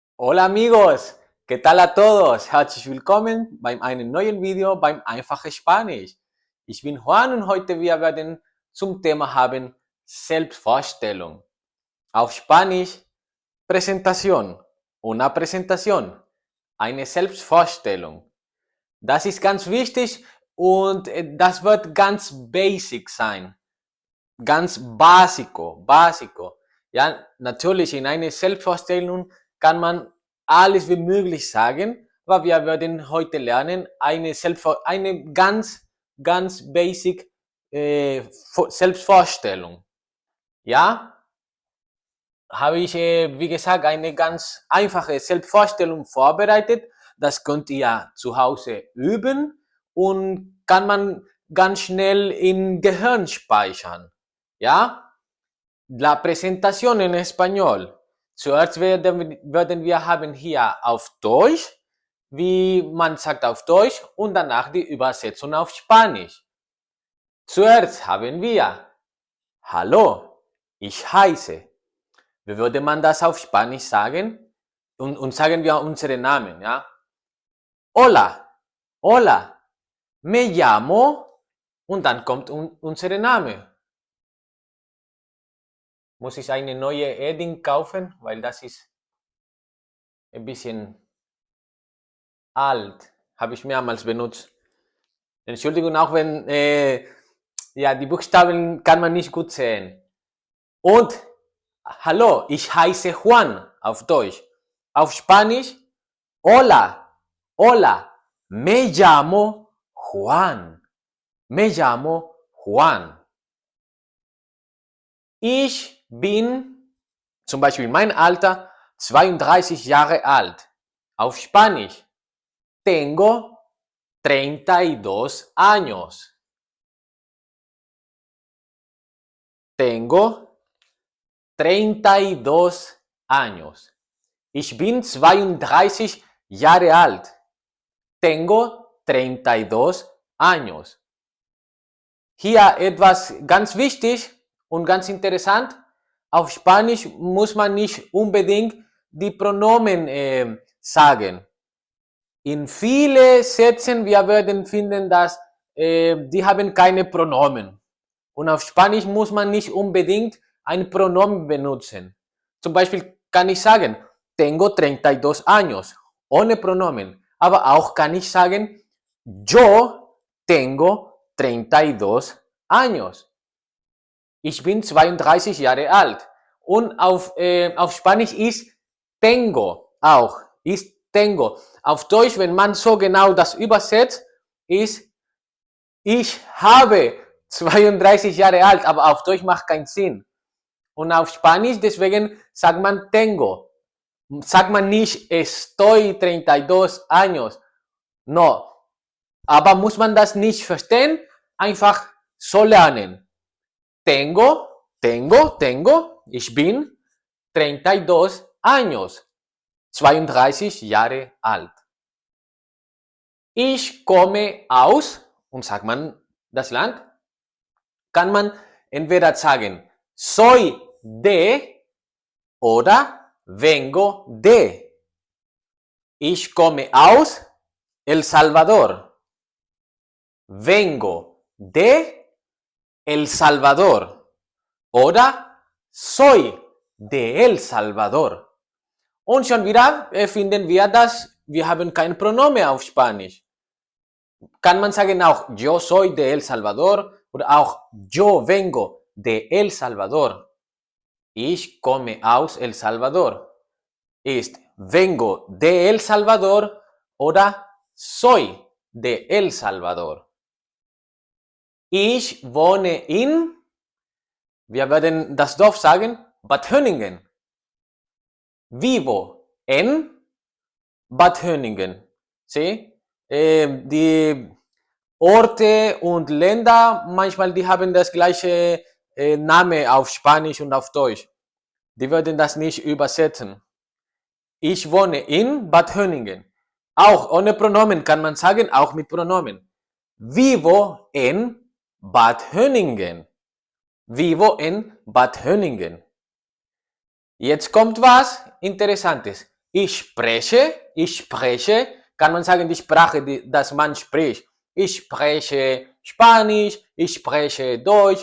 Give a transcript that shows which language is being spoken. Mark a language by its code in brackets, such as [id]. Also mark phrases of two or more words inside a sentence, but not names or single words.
[es] Hola amigos, ¿qué tal a todos? [de] Herzlich willkommen bei einem neuen Video beim Einfache Spanisch. Ich bin Juan und heute wir werden zum Thema haben Selbstvorstellung. Auf Spanisch [es] Presentación, una presentación, [de] eine Selbstvorstellung. Das ist ganz wichtig und das wird ganz basic sein, ganz básico. Ja, natürlich in einer Selbstvorstellung kann man alles wie möglich sagen, aber wir werden heute lernen eine ganz basic Selbstvorstellung. Ja, habe ich, wie gesagt, eine ganz einfache Selbstvorstellung vorbereitet. Das könnt ihr zu Hause üben und kann man ganz schnell im Gehirn speichern. Ja, [es] la presentación en español. [de] Zuerst werden wir haben hier auf Deutsch, wie man sagt auf Deutsch, und danach die Übersetzung auf Spanisch. Zuerst haben wir Hallo, ich heiße. Wie würde man das auf Spanisch sagen? Und sagen wir unseren Namen, ja? [es] Hola, me llamo, [de] und dann kommt unser Name. Muss ich eine neue Edding kaufen, weil das ist ein bisschen alt. Habe ich mehrmals benutzt. Entschuldigung, auch wenn ja, die Buchstaben kann man nicht gut sehen. Und hallo, ich heiße Juan auf Deutsch. Auf Spanisch, [es] hola, me llamo Juan. Me llamo Juan. [de] Ich bin, zum Beispiel mein Alter, 32 Jahre alt. Auf Spanisch, [es] tengo 32 años. Tengo 32 años. [de] Ich bin 32 Jahre alt. [es] Tengo 32 años. [de] Hier etwas ganz wichtig und ganz interessant. Auf Spanisch muss man nicht unbedingt die Pronomen sagen. In vielen Sätzen wir werden finden, dass die haben keine Pronomen. Und auf Spanisch muss man nicht unbedingt ein Pronomen benutzen. Zum Beispiel kann ich sagen, [es] tengo 32 años, [de] ohne Pronomen. Aber auch kann ich sagen, [es] yo tengo 32 años. [de] Ich bin 32 Jahre alt. Und auf Spanisch ist tengo auch. Ist tengo. Auf Deutsch, wenn man so genau das übersetzt, ist ich habe 32 Jahre alt, aber auf Deutsch macht keinen Sinn. Und auf Spanisch, deswegen sagt man tengo. Sagt man nicht [es] estoy 32 años. [de] No. Aber muss man das nicht verstehen? Einfach so lernen. Tengo. Ich bin 32 años. 32 Jahre alt. Ich komme aus, und sagt man das Land, kann man entweder sagen, [es] soy de oder vengo de. [de] Ich komme aus El Salvador. [es] Vengo de El Salvador. Oder soy de El Salvador. [de] Und schon wieder finden wir, dass wir haben kein Pronomen auf Spanisch. Kann man sagen auch, [es] yo soy de El Salvador [de] oder auch [es] yo vengo de El Salvador. [de] Ich komme aus El Salvador. [es] Ist vengo de El Salvador oder soy de El Salvador. [de] Ich wohne in, wir werden das Dorf sagen, Bad Hönningen. [es] Vivo en Bad Hönningen. ¿Sí? [de] Die Orte und Länder, manchmal die haben das gleiche Name auf Spanisch und auf Deutsch. Die würden das nicht übersetzen. Ich wohne in Bad Hönningen. Auch ohne Pronomen kann man sagen, auch mit Pronomen. Vivo en Bad Hönningen. Vivo en Bad Hönningen. Jetzt kommt was Interessantes. ich spreche, kann man sagen, die Sprache, dass man spricht. Ich spreche Spanisch, ich spreche Deutsch.